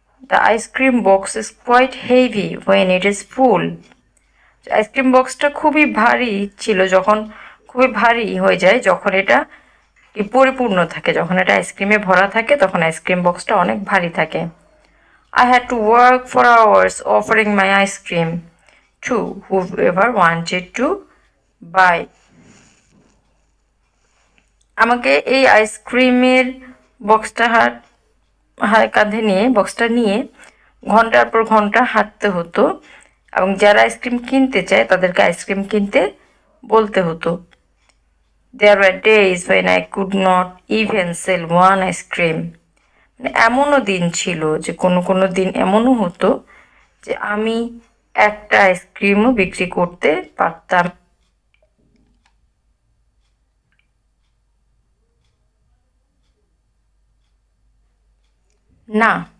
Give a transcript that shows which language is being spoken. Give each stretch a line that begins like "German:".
English: the ice cream box is quite heavy when it is full,
Bangla: ice cream বক্সটা খুবই ভারী ছিল, যখন খুবই ভারী হয়ে যায় যখন এটা পরিপূর্ণ থাকে, যখন এটা আইসক্রিমে ভরা থাকে তখন আইসক্রিম বক্সটা অনেক ভারী থাকে।
English: I had to work for hours offering my ice cream to whoever wanted to buy.
Bangla: আমাকে এই আইসক্রিমের বক্সটা কাঁধে নিয়ে বক্সটা নিয়ে ঘন্টার পর ঘন্টা হাঁটতে হতো এবং যারা আইসক্রিম কিনতে চায় তাদেরকে আইসক্রিম কিনতে বলতে হতো।
English: There were days when I could not even sell one ice cream.
Bangla: মানে এমনও দিন ছিল যে কোনো কোনো দিন এমনও হতো যে আমি একটা আইসক্রিমও বিক্রি করতে পারতাম না।